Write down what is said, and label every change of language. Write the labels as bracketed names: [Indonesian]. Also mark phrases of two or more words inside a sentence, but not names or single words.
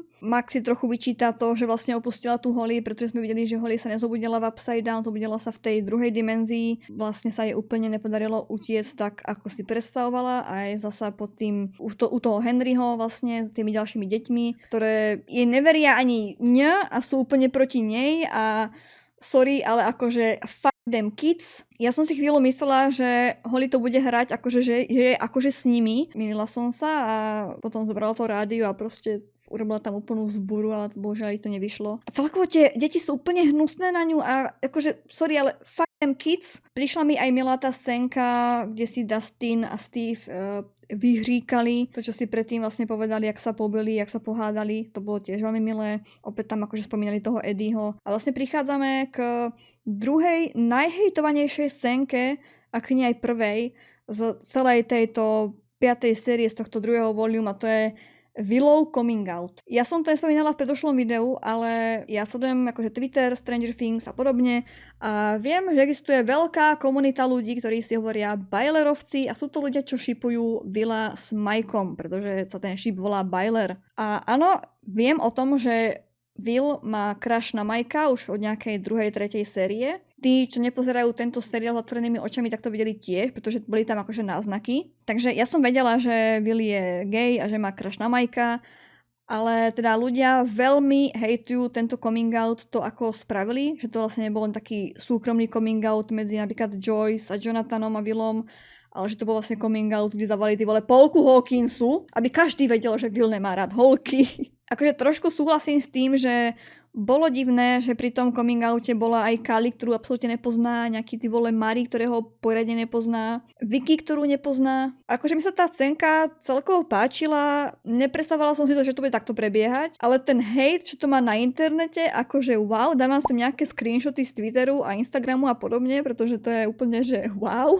[Slovak] Max si trochu vyčíta to, že vlastne opustila tú Holly, pretože sme videli, že Holly sa nezobudila v Upside Down, zobudila sa v tej druhej dimenzii. Vlastne sa jej úplne nepodarilo utiecť tak, ako si predstavovala. A je zasa pod tým, u toho Henryho vlastne, s tými ďalšími deťmi, ktoré jej neveria ani mňa a sú úplne proti nej a sorry, ale akože [English] fuck them kids. [Slovak] Ja som si chvíľu myslela, že Holly to bude hrať akože, že je akože s nimi. Mýlila som sa a potom zobrala to rádio a proste urobila tam úplnú vzburu, ale bohužiaľ to nevyšlo. A celkovo tie deti sú úplne hnusné na ňu a akože, sorry, ale [English] fuck them kids. [Slovak] Prišla mi aj milá tá scénka, kde si Dustin a Steve vyhříkali. To, čo si predtým vlastne povedali, jak sa pobili, jak sa pohádali. To bolo tiež veľmi milé. Opäť tam akože spomínali toho Eddieho. A vlastne prichádzame k druhej najhejtovanejšej scénke, ak nie aj prvej, z celej tejto 5. série z tohto druhého volume a to je Willow [English] coming out. [Slovak] Ja som to nespomínala v predošlom videu, ale ja sledujem akože Twitter, Stranger Things a podobne a viem, že existuje veľká komunita ľudí, ktorí si hovoria Bylerovci a sú to ľudia, čo šipujú Willa s Mikeom, pretože sa ten šip volá Byler. A áno, viem o tom, že Will má crush na Mikea už od nejakej 2., 3. série. Tí, čo nepozerajú tento seriál zatvorenými očami, tak to videli tiež, pretože boli tam akože náznaky. Takže ja som vedela, že Will je gay a že má crush na Mikea, ale teda ľudia veľmi hejtujú tento [English] coming out, [Slovak] to ako spravili, že to vlastne nebol len taký súkromný [English] coming out [Slovak] medzi napríklad Joyce a Jonathanom a Willom, ale že to bol vlastne [English] coming out, [Slovak] kde zavali tí vole Paulku Hawkinsu, aby každý vedel, že Will nemá rád holky. Akože trošku súhlasím s tým, že bolo divné, že pri tom [English] coming oute [Slovak] bola aj Kali, ktorú absolútne nepozná, nejaký ty vole Mari, ktorého poriadne nepozná, Vicky, ktorú nepozná. Akože mi sa tá scénka celkovo páčila, nepredstavovala som si to, že to bude takto prebiehať, ale ten hate, čo to má na internete, akože wow, dávam si nejaké screenshoty z Twitteru a Instagramu a podobne, pretože to je úplne, že wow.